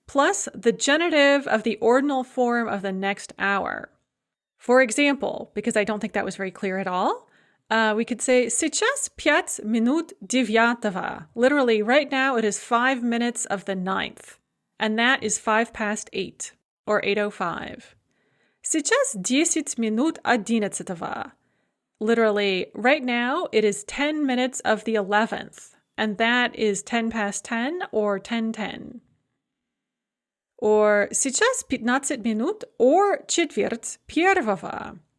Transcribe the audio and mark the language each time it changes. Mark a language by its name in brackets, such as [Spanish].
[English] plus the genitive of the ordinal form of the next hour. For example, because I don't think that was very clear at all, we could say [Russian] Сейчас 5 минут девятого. [English] Literally, right now it is 5 minutes of the 9th. And that is 8:05, or 8:05. [Russian] Сейчас 10 минут одиннадцатого. [English] Literally, right now it is 10 minutes of the 11th. And that is 10:10, or 10:10. [Russian] Or сейчас 15 минут, or четверть первого.